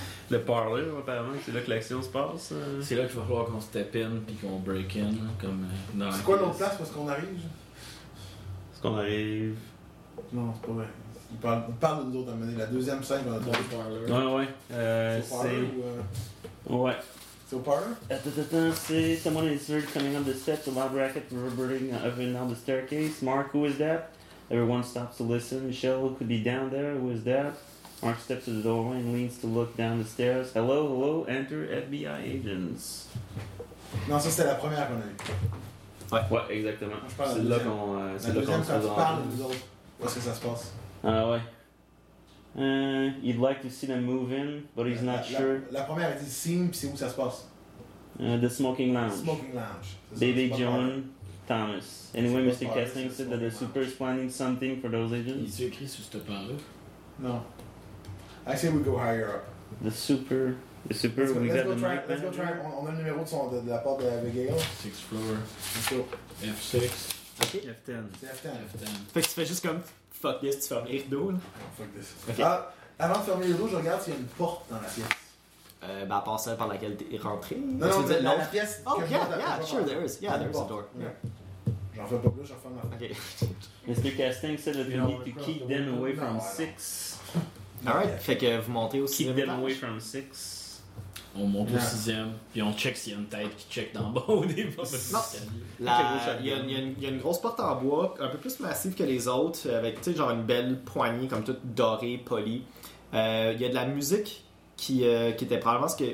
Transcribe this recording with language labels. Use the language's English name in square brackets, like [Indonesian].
[French] Le parler, apparemment, c'est là que l'action se passe. C'est là qu'il va falloir qu'on step in puis qu'on break in. Comme dans c'est quoi notre place parce qu'on arrive? Est-ce qu'on arrive? Non, c'est pas vrai. On parle de nous autres à mener la deuxième scène dans le parler. Ouais. C'est. Ouais. [English] So parlor? Attends, someone is heard coming up the steps, a loud racket reverberating up and down the staircase. Mark, who is that? Everyone stops to listen. Michelle could be down there. Who is that? Mark steps to the doorway and leans to look down the stairs. Hello, hello, enter FBI agents. [French] Non, ça c'était la première qu'on a eu. Ouais, ouais, exactement. Je parle c'est là qu'on se rend. La deuxième, quand tu parles de nous autres, où est-ce que ça se passe? Ah ouais. [English] You'd like to see them move in, but he's not sure. [French] La première, elle dit scene, puis c'est où ça se passe? [English] The smoking lounge. Smoking lounge. Baby John Thomas. Anyway, Mr. Kessling said that the super is planning something for those agents. [French] Il s'écrit sur ce pain-là? [English] No. I say we go higher up. The super. The super, we got the mic. Let's go try. [French] On a le numéro de son, de la porte de Abigail. [English] Sixth floor. Let's go. F6. Okay. F10. F10. [French] Fait que tu fais juste comme. [English] Fuck this, [French] tu fermes les rideaux là. [English] Fuck this. Okay. [French] Avant de fermer les rideaux, je regarde s'il y a une porte dans la pièce. Bah, pas celle par laquelle t'es rentré. Non, non, non, la pièce. [English] Oh, yeah, sure, there is. Yeah, there's a door. [French] J'en fais pas plus, j'en ferme la porte. [English] Mr. Casting said that we need to keep them away from 6. [French] Alright, fait que vous montez au 6ème. [English] Keep them away from 6. [French] On monte au 6ème, puis on check s'il y a une tête qui check d'en bas au début. Non, il y a une grosse porte en bois, un peu plus massive que les autres, avec genre une belle poignée comme toute dorée, polie. Il y a de la musique qui était probablement ce que...